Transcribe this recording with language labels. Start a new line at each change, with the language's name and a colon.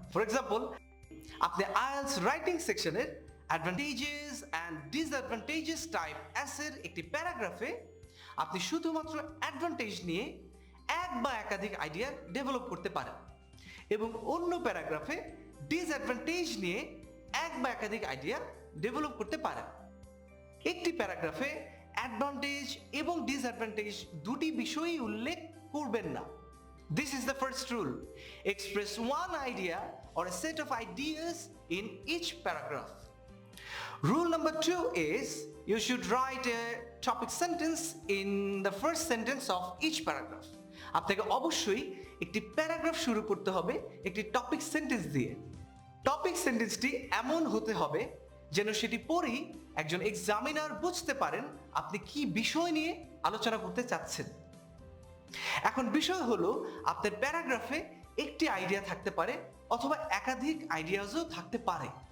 Bangla: For example, আপনি IELTS writing সেকশনের advantages and disadvantages type অ্যাসের একটি প্যারাগ্রাফে আপনি শুধুমাত্র অ্যাডভান্টেজ নিয়ে এক বা একাধিক আইডিয়া ডেভেলপ করতে পারেন, এবং অন্য প্যারাগ্রাফে ডিসঅ্যাডভান্টেজ নিয়ে এক বা একাধিক আইডিয়া ডেভেলপ করতে পারেন। একটি প্যারাগ্রাফে অ্যাডভান্টেজ এবং ডিসঅ্যাডভান্টেজ দুটি বিষয়ই উল্লেখ করবেন না।
English: This is the first rule. Express one idea or a set of ideas in each paragraph. Rule number 2 is you should write a topic sentence in the first sentence of each paragraph.
Bangla: আপনাকে অবশ্যই একটি paragraph শুরু করতে হবে একটি topic sentence দিয়ে। Topic সেন্টেন্সটি এমন হতে হবে যেন সেটি পড়েই একজন এক্সামিনার বুঝতে পারেন আপনি কি বিষয় নিয়ে আলোচনা করতে চাচ্ছেন। এখন বিষয় হলো আপনার প্যারাগ্রাফে একটি আইডিয়া থাকতে পারে অথবা একাধিক আইডিয়াজও থাকতে পারে।